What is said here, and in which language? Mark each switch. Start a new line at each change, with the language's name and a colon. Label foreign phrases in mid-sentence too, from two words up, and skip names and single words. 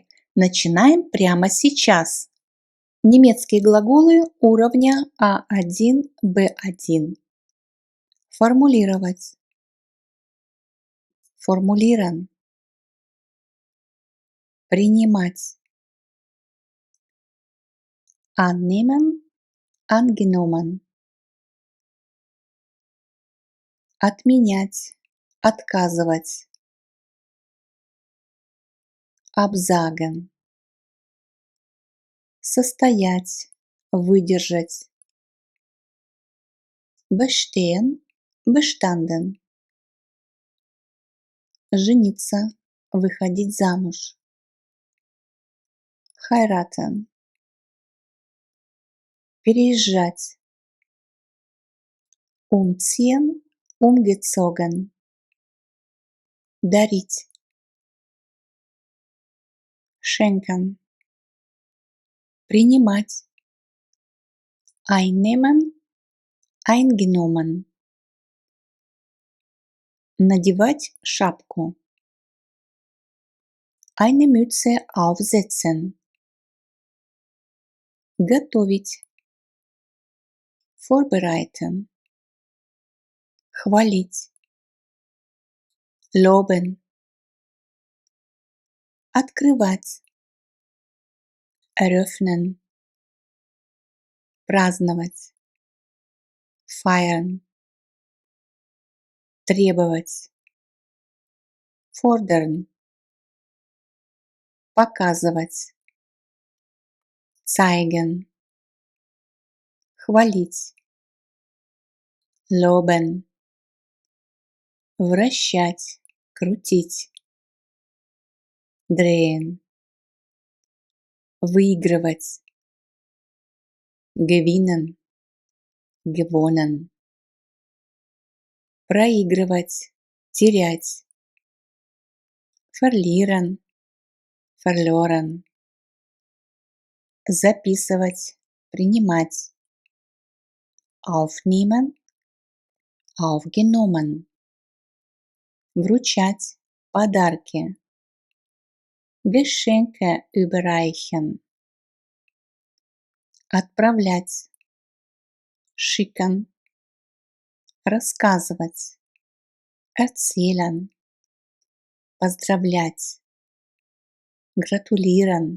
Russian: Начинаем прямо сейчас. Немецкие глаголы уровня А1, Б1. Формулировать. Формулирован. Принимать.
German: Annehmen, angenommen.
Russian: Отменять. Отказывать. Absagen. Состоять. Выдержать.
German: Bestehen, bestanden.
Russian: Жениться. Выходить замуж.
German: Heiraten. Переезжать. Umziehen, umgezogen.
Russian: Дарить. Schenken. Принимать. Einnehmen, eingenommen. Надевать шапку.
German: Eine Mütze aufsetzen.
Russian: Готовить. Vorbereiten. Хвалить. Loben. Открывать. Eröffnen. Праздновать. Feiern. Требовать. Fordern. Показывать. Zeigen. Хвалить. Loben. Вращать. Крутить.
German: Drehen. Выигрывать. Gewinnen. Gewonnen.
Russian: Проигрывать. Терять.
German: Verlieren. Verloren.
Russian: Записывать. Принимать.
German: Aufnehmen. Aufgenommen.
Russian: Вручать. Подарки.
German: Geschenke überreichen.
Russian: Отправлять. Schicken. Рассказывать. Erzählen. Поздравлять. Gratulieren.